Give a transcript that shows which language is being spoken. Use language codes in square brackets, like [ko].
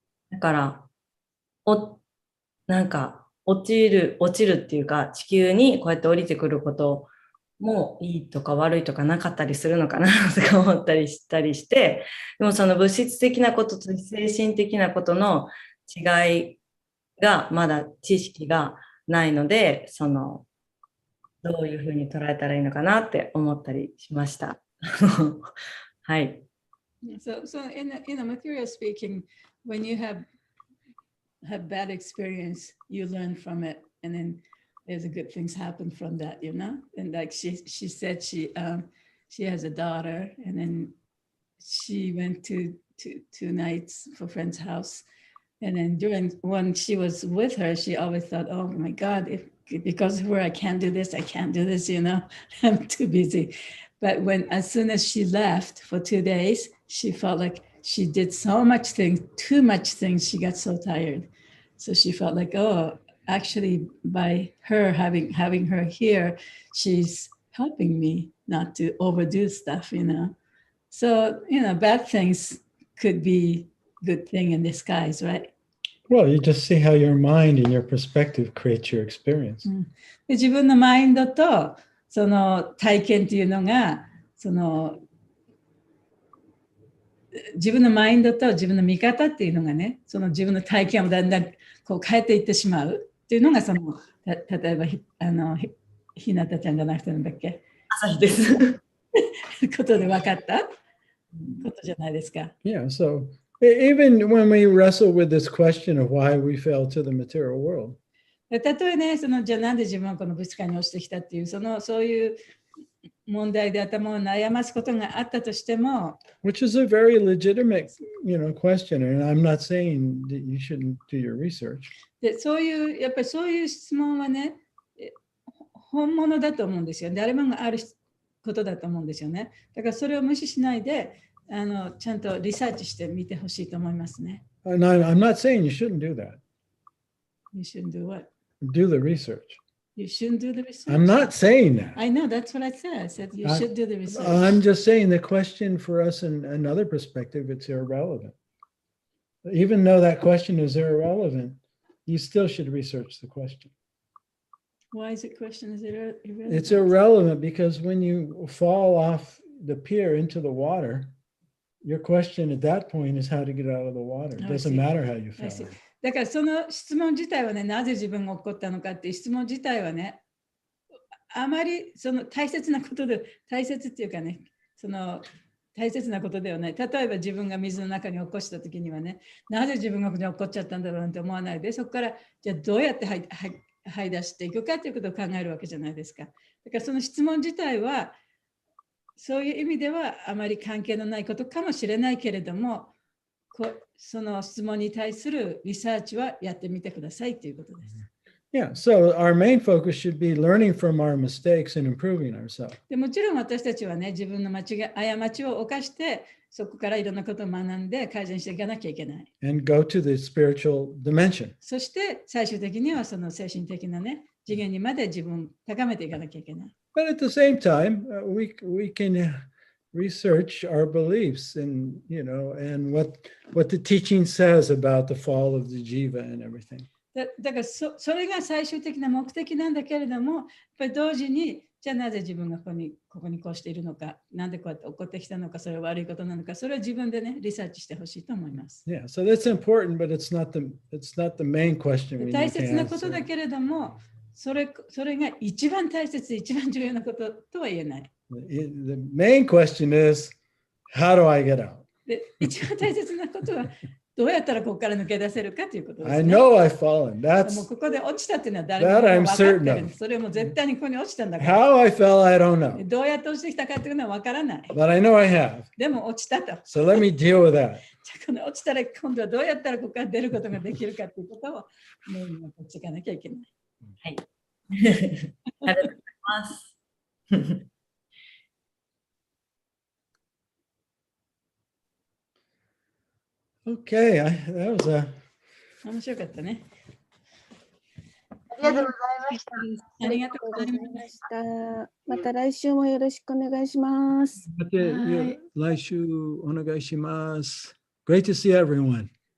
[ja] だから、なんか落ちるっていうか、地球にこうやって降りてくることもいいとか悪いとかなかったりするのかなとか思ったりしたりして、でもその物質的なことと精神的なことの違いがまだ知識がないので、どういうふうに捉えたらいいのかなって思ったりしました。はい。 [en] So in a material speaking, when you have bad experience, you learn from it, and then there's a good things happen from that, you know. And like she said, she has a daughter, and then she went to 2 nights for a friend's house, and then when she was with her, she always thought, oh my God, because of her, I can't do this, you know, I'm too busy. But as soon as she left for 2 days, she felt like she did so much things, too much things, she got so tired. So she felt like, oh, actually by her having her here, she's helping me not to overdo stuff, you know. So, you know, bad things could be good thing in disguise, right? Well, you just see how your mind and your perspective creates your experience. [ja] で自分のマインドとその体験っていうのが自分のマインドと自分の見方っていうのがね、その自分の体験をだんだんこう変えていってしまうっていうのが例えばひなたちゃんじゃなくてなんだっけ、朝日です。ことで分かったことじゃないですか。 [en] Yeah, so even when we wrestle with this question of why we fell to the material world. [ja] たとえね、じゃあなんで自分はこの物質界に落ちてきたっていうそういう問題で頭を悩ますことがあったとしても、 [en] Which is a very legitimate, question, and I'm not saying that you shouldn't do your research. [ja] でやっぱりそういう質問はね、本物だと思うんですよ。誰もがあることだと思うんですよね。だからそれを無視しないで、ちゃんとリサーチしてみてほしいと思いますね。 [en] And I'm not saying you shouldn't do that. You shouldn't do what? Do the research. You shouldn't do the research. I'm not saying that. I know, that's what I said. I said you should do the research. I'm just saying the question for us in another perspective, it's irrelevant. Even though that question is irrelevant, you still should research the question. Why is it question is irrelevant? It's irrelevant because when you fall off the pier into the water, your question at that point is how to get out of the water. It doesn't matter how you fell. [ja] だからその質問自体はね、なぜ自分が起こったのかっていう質問自体はね、あまり大切なことで、大切っていうかね、大切なことではない。例えば自分が水の中に落っこしたときにはね、なぜ自分がここに落っこっちゃったんだろうなんて思わないで、そこからじゃあどうやって這い出していくかということを考えるわけじゃないですか。だからその質問自体は、そういう意味ではあまり関係のないことかもしれないけれども、その質問に対するリサーチはやってみてくださいということです。 [en] Yeah, so our main focus should be learning from our mistakes and improving ourselves. [ja] でもちろん私たちはね、自分の過ちを犯して、そこからいろんなことを学んで改善していかなきゃいけない。 [en] And go to the spiritual dimension. [ja] そして最終的にはその精神的なね、次元にまで自分を高めていかなきゃいけない。 [en] But at the same time, we can research our beliefs and and what the teaching says about the fall of the jiva and everything. [ja] だからそれが最終的な目的なんだけれども、やっぱり同時にじゃあなぜ自分がここにこうしているのか、なんでこうやって起こってきたのか、それは悪いことなのか、それは自分でねリサーチしてほしいと思います。 [en] Yeah, so that's important, but it's not the main question we need to answer. [ja] 大切なことだけれども、それが一番大切、一番重要なこととは言えない。 [en] The main question is, how do I get out? [ja] で、一番大切なことは、どうやったらここから抜け出せるかということです、ね。 [en] I know I've fallen. [ja] もうここで落ちたっていうのは誰も分かってるんです。それも絶対にここに落ちたんだから。 [en] How I fell, I don't know. [ja] どうやって落ちてきたかというのは分からない。 [en] But I know I have. [ja] でも落ちたと。 [en] So let me deal with that. [ja] じゃあこの落ちたら今度はどうやったらここから出ることができるかということをメインに持っていかなきゃいけない。はい。ありがとうございます。 [en] Okay, that was a [ja] 面白かったね。ありがとうございました。ありがとうございました。また来週もよろしくお願いします。来週お願いします。 [en] Great to see everyone.